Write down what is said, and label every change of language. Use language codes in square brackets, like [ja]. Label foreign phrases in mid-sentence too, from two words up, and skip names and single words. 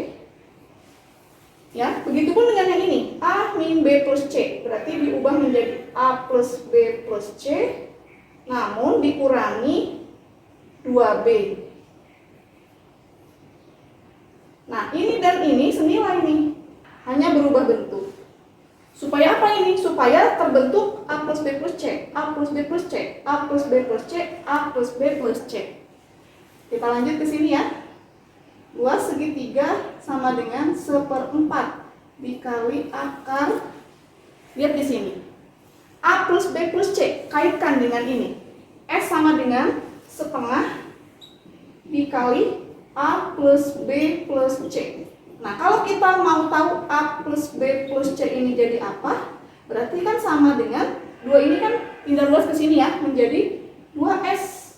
[id] Ya, begitupun dengan yang ini, A min B plus C, berarti diubah menjadi A plus B plus C, namun dikurangi 2B. Nah, ini dan ini senilai nih, hanya berubah bentuk. Supaya apa ini? Supaya terbentuk A plus B plus C, A plus B plus C, A plus B plus C, A plus B plus C. Kita lanjut ke sini ya. Luas segitiga sama dengan 1/4 dikali akar. Lihat di sini. A plus B plus C, kaitkan dengan ini. S sama dengan setengah dikali A plus B plus C. Nah, kalau kita mau tahu A plus B plus C ini jadi apa, berarti kan sama dengan 2 ini kan pindah luas ke sini ya, menjadi 2S.